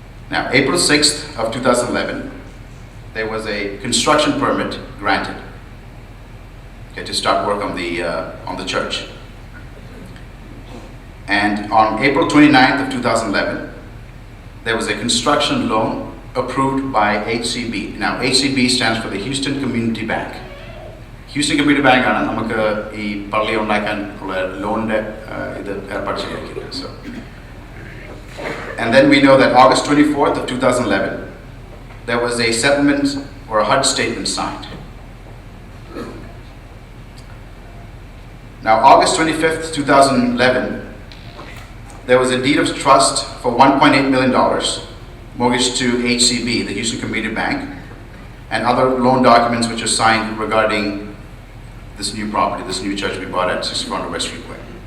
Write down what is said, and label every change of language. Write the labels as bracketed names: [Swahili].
[English] Now, April 6th of 2011, there was a construction permit granted, okay, to start work on the church. And on April 29th of 2011, there was a construction loan approved by HCB. Now, HCB stands for the Houston Community Bank. [Malayalam] Houston Community Bank ആണ് നമുക്ക് ഈ പള്ളി ഉണ്ടാക്കാൻ ഉള്ള ലോണിന്റെ ഇത് ഏർപ്പാട് ശരിയാക്കിയത്. [English] So, and then we know that August 24th of 2011, there was a settlement or a HUD statement signed. Now, August 25th, 2011, there was a deed of trust for $1.8 million mortgaged to HCB, the Houston Community Bank, and other loan documents which are signed regarding this new property, this new church we bought at 6400 West Freeway.